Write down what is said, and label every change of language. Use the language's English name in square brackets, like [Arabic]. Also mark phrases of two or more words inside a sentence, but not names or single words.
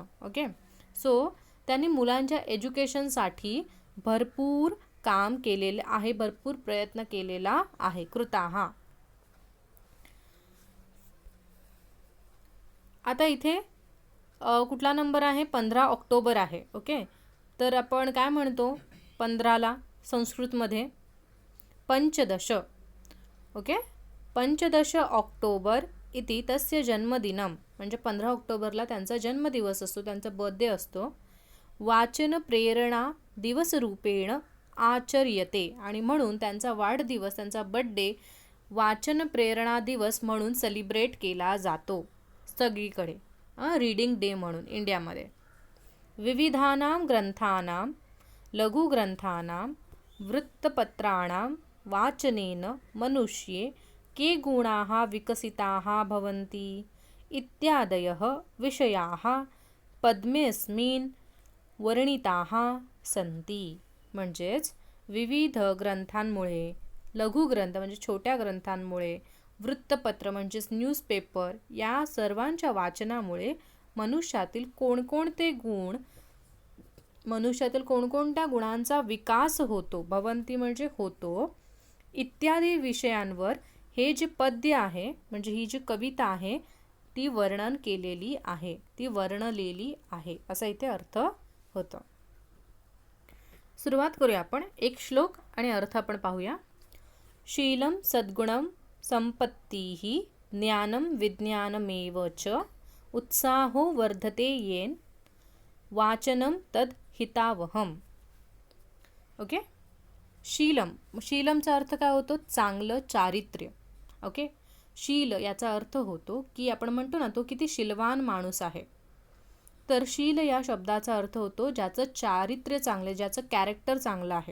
[English] Okay, so [Marathi] त्यांनी मुलांच्या एज्युकेशनसाठी भरपूर काम केलेले आहे, भरपूर प्रयत्न केलेला आहे. कृताः. आता इथे कुठला नंबर आहे? 15 ऑक्टोबर आहे. ओके, तर आपण काय म्हणतो 15ला संस्कृतमध्ये? पंचदश. ओके, [Sanskrit] पंचदश ऑक्टोबर इति तस्य जन्मदिनम [Marathi] म्हणजे 15 ऑक्टोबरला त्यांचा जन्मदिवस असतो, त्यांचा बर्थडे असतो. [Sanskrit] वाचन प्रेरणा दिवस रूपेण आचर्यते [Marathi] आणि म्हणून त्यांचा वाढदिवस, त्यांचा बर्थडे वाचन प्रेरणा दिवस म्हणून सेलिब्रेट केला जातो सगळीकडे, [English] reading day [Marathi] म्हणून इंडियामध्ये. [Sanskrit] विविधानां ग्रंथानां लघुग्रंथानां वृत्तपत्राणां वाचनेन मनुष्ये के गुणाः विकसिताः भवन्ति इत्यादयः विषयाः पद्मेऽस्मिन् वर्णिताः सन्ति. [Marathi] म्हणजेच विविध ग्रंथांमुळे, लघुग्रंथ म्हणजे छोट्या ग्रंथांमुळे, वृत्तपत्र म्हणजेच न्यूजपेपर, या सर्वांच्या वाचनामुळे मनुष्यातील कोणकोणत्या गुणांचा विकास होतो, भवंती म्हणजे होतो, इत्यादी विषयांवर हे जे पद्य आहे म्हणजे ही जी कविता आहे ती वर्णन केलेली आहे, ती वर्णलेली आहे, असा इथे अर्थ होतो. सुरुवात करूया आपण. एक श्लोक आणि अर्थ आपण पाहूया. [Sanskrit] शीलं सद्गुणं संपत्तिः ज्ञानं विज्ञानमेव च उत्साहो वर्धते येन वाचनं तद हितावहम. [Marathi] ओके, शीलमचा अर्थ काय होतो? चांगलं चारित्र्य. ओके, शील याचा अर्थ होतो की आपण म्हणतो ना तो किती शीलवान माणूस आहे. तर शील या शब्दाचा अर्थ होतो ज्याचं चारित्र्य चांगले, ज्याचं कॅरेक्टर चांगलं आहे.